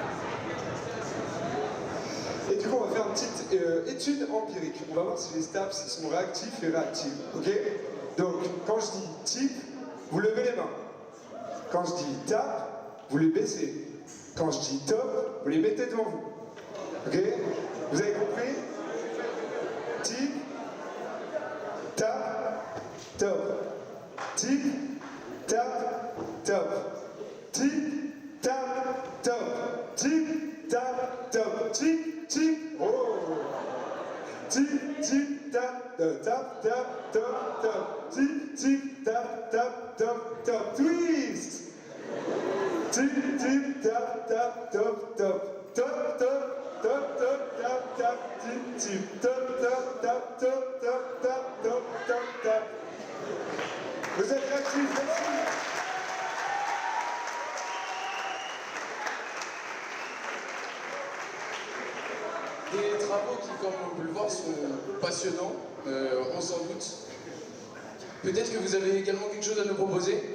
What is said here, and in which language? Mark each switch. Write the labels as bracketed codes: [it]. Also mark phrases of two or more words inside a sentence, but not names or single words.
[fr] Et du coup on va faire une petite étude empirique. On va voir si les STAPS sont réactifs et réactifs. Ok? Donc quand je dis type, vous levez les mains. Quand je dis tap, vous les baissez. Quand je dis top, vous les mettez devant vous. Ok? Vous avez compris? Tic, tap, top. Tic, tap, top. Tic, tap, top. Tic, tap, top. Tic, tic, oh! Tic, tic, tap, tap, tap, top, top. Tic, tic, tap, tap, top, top. Twist! Tic, tic, tap, tap, top, top. Top, top. Top, top, tap, tap, tip, tip. Top, top, tap, top, top, tap, top, top, tap. Vous êtes réactifs, merci. Des travaux qui, comme on peut le voir, sont passionnants, on s'en doute. Peut-être que vous avez également quelque chose à nous proposer?